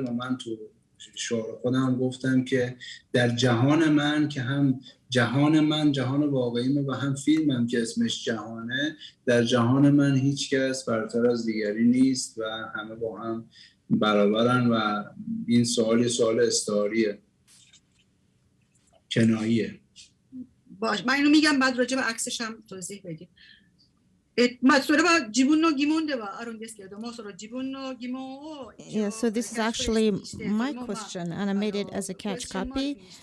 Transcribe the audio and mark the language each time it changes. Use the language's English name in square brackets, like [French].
[Persian] و من تو شعار خودم گفتم که در جهان من که هم جهان من جهان واقعیمه و هم فیلمم که اسمش جهانه، در جهان من هیچ کس برتر از دیگری نیست و همه با هم برابرن. و این سوال استعاریه، کناییه. باش من اینو میگم بعد راجع به عکسش هم توضیح بدید. [Japanese] まあそれは自分の疑問ではあるんですけれども、その自分の疑問を [English] Yeah, so this is actually my question, and I made it as a catch copy.